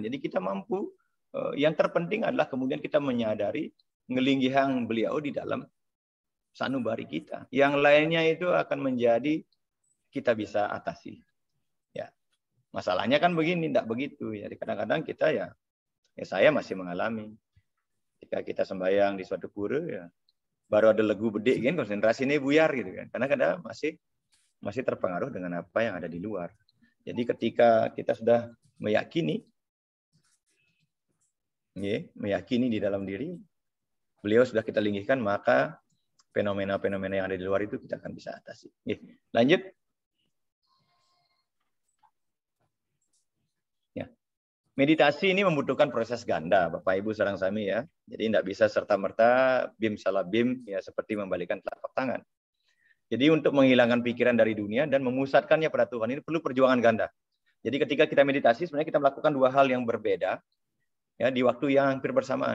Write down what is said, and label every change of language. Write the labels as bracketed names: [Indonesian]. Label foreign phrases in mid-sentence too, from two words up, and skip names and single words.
[Indonesian] Jadi kita mampu, yang terpenting adalah kemudian kita menyadari ngelinggihan beliau di dalam sanubari kita. Yang lainnya itu akan menjadi kita bisa atasi. Ya. Masalahnya kan begini, tidak begitu. Jadi kadang-kadang kita ya saya masih mengalami. Jika kita sembahyang di suatu pura, ya baru ada [Balinese] legu bedik [Indonesian] kan, konsentrasi ini buyar gitu kan. Karena kadang masih terpengaruh dengan apa yang ada di luar. Jadi ketika kita sudah meyakini di dalam diri, beliau sudah kita linggihkan, maka fenomena-fenomena yang ada di luar itu kita akan bisa atasi. Lanjut. Meditasi ini membutuhkan proses ganda, Bapak Ibu [Balinese] sareng sami [Indonesian] ya. Jadi tidak bisa serta-merta bim salah bim ya seperti membalikkan telapak tangan. Jadi untuk menghilangkan pikiran dari dunia dan memusatkannya pada Tuhan ini perlu perjuangan ganda. Jadi ketika kita meditasi sebenarnya kita melakukan dua hal yang berbeda ya di waktu yang hampir bersamaan.